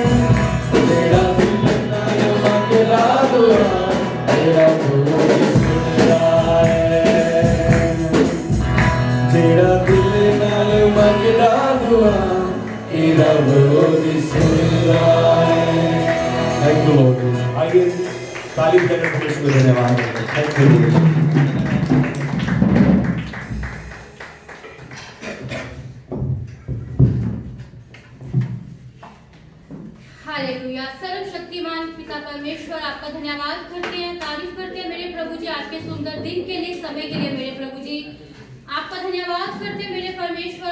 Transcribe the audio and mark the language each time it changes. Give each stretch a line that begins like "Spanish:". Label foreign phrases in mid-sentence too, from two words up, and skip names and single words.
Punjabi: ਜੇੜਾ ਦਿਲ ਨਾਲ ਮੰਗਦਾ ਦੁਆ ਤੇਰਾ ਬੋਲੀ ਸੁਣਦਾ ਹੈ। ਜੇੜਾ ਦਿਲ ਨਾਲ ਮੰਗਦਾ ਦੁਆ ਤੇਰਾ ਬੋਲੀ ਸੁਣਦਾ ਹੈ।
English: Thank you Lord.
Hindi: आइए ताली बजाकर परमेश्वर को धन्यवाद दें।
English: Thank you Lord.
Hindi: हालेलुया। सर्वशक्तिमान पिता परमेश्वर आपका धन्यवाद करते हैं, तारीफ करते हैं मेरे प्रभु जी आज के सुंदर दिन के लिए, समय के लिए मेरे प्रभु जी आपका धन्यवाद करते हैं मेरे परमेश्वर।